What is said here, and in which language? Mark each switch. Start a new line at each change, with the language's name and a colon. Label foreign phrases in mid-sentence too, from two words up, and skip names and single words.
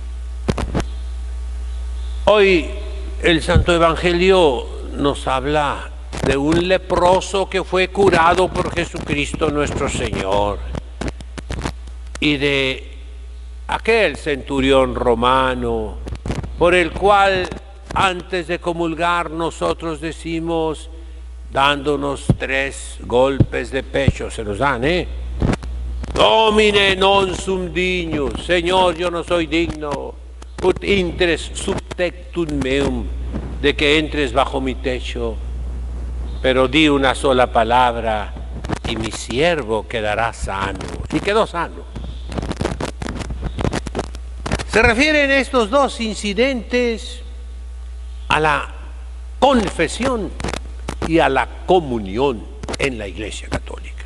Spanish: Hoy el Santo Evangelio nos habla de un leproso que fue curado por Jesucristo nuestro Señor y de aquel centurión romano por el cual antes de comulgar nosotros decimos, dándonos 3 golpes de pecho, se nos dan,
Latin: Domine non sum dignus,
Spanish: Señor, yo no soy digno,
Latin: ut intres sub tectum meum,
Spanish: de que entres bajo mi techo, pero di una sola palabra y mi siervo quedará sano. Y quedó sano. Se refieren estos dos incidentes a la confesión y a la comunión en la Iglesia Católica.